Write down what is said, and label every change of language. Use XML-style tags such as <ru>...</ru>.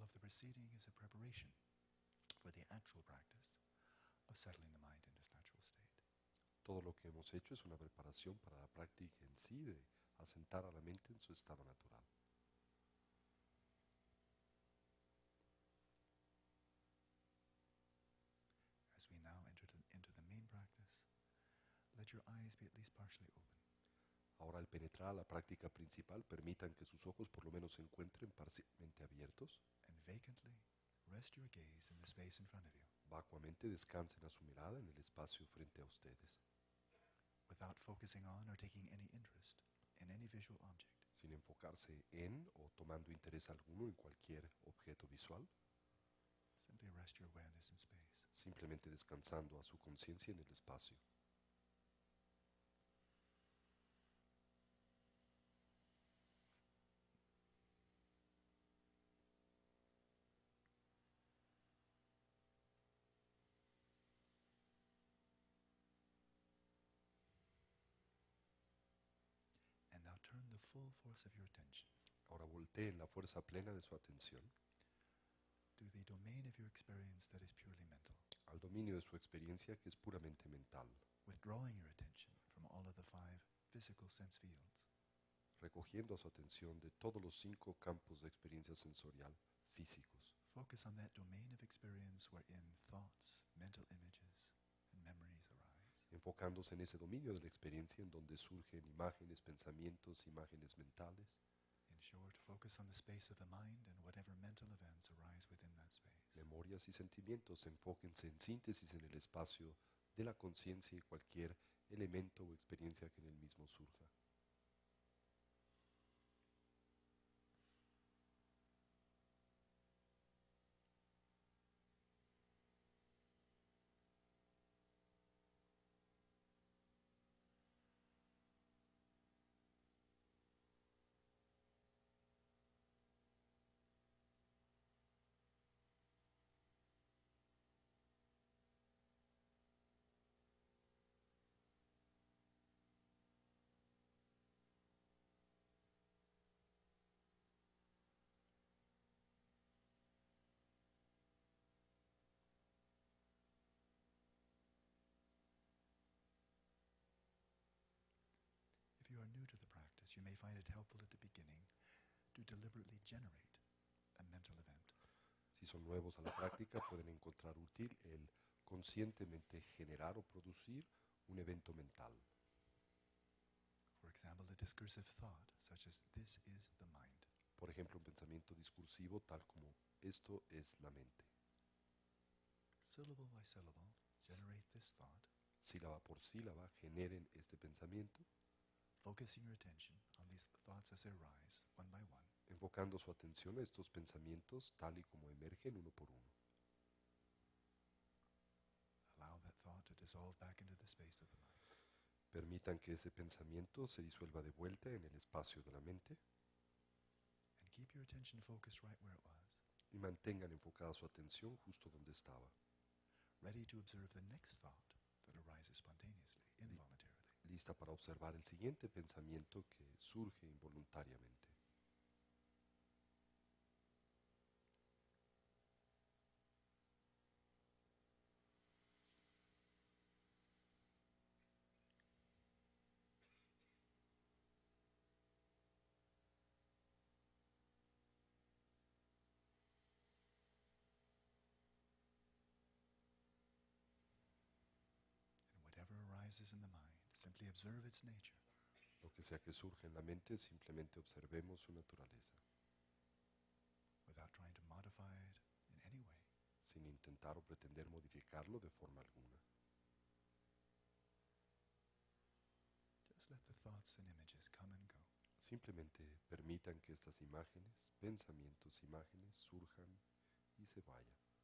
<en>proceeding is a preparation for the actual practice of settling the mind in its natural state.</en> <es>Todo lo que hemos hecho es una preparación para la práctica en sí de asentar a la mente en su estado natural.</es> <en>As we now enter into the main practice, let your eyes be at least partially open.</en> <es>Ahora, al penetrar a la práctica principal, permitan que sus ojos por lo menos se encuentren parcialmente abiertos.</es> <en>And vacantly rest your gaze in the space in front of you,</en> <es>Vacuamente descansen a su mirada en el espacio frente a ustedes,</es> <en>without focusing on or taking any interest in any visual object.</en> <es>sin enfocarse en o tomando interés alguno en cualquier objeto visual,</es> <en>Simply rest your awareness in space.</en> <es>simplemente descansando a su conciencia en el espacio.</es> <en>And now turn the full force of your attention</en> <es>Ahora volteen la fuerza plena de su atención</es> <en>to the domain of your experience that is purely mental,</en> <es>al dominio de su experiencia que es puramente mental,</es> <en>withdrawing your attention from all of the 5 physical sense fields,</en> <es>recogiendo su atención de todos los 5 campos de experiencia sensorial físicos.</es> <en>Focus on that domain of experience wherein thoughts, mental images, and memories arise.</en> <es>Enfocándose en ese dominio de la experiencia en donde surgen imágenes, pensamientos, imágenes mentales.</es> <en>In short, focus on the space of the mind and whatever mental events arise within that space.</en> <es>Memorias y sentimientos, enfóquense en síntesis en el espacio de la conciencia y cualquier elemento o experiencia que en el mismo surja.</es> <en>If you are new to the practice, you may find it helpful at the beginning to deliberately generate a mental event.</en> <es>Si son nuevos a la práctica, pueden encontrar útil el conscientemente generar o producir un evento mental.</es> <en>For example, a discursive thought such as, "This is the mind."</en> <es>Por ejemplo, un pensamiento discursivo tal como esto es la mente.</es> <en>Syllable by syllable, generate this thought,</en> <es>Sílaba por sílaba, generen este pensamiento,</es> <en>focusing your attention on these thoughts as they arise, one by one,</en> <es>enfocando su atención a estos pensamientos tal y como emergen uno por uno.</es> <en>allow that thought to dissolve back into the space of the mind.</en> <es>Permitan que ese pensamiento se disuelva de vuelta en el espacio de la mente</es> <en>And keep your attention focused right where it was,</en> <es>y mantengan enfocada su atención justo donde estaba,</es> <en>ready to observe the next thought that arises spontaneously, involuntarily.</en> <es>lista para observar el siguiente pensamiento que surge involuntariamente.</es> <en>And whatever arises in the mind, simply observe its nature,</en> <es>Lo que sea que surja en la mente, simplemente observemos su naturaleza,</es> <en>without trying to modify it in any way.</en> <es>sin intentar o pretender modificarlo de forma alguna.</es> <en>Just let the thoughts and images come and go.</en> <es>Simplemente permitan que estas imágenes, pensamientos, imágenes surjan y se vayan.</es>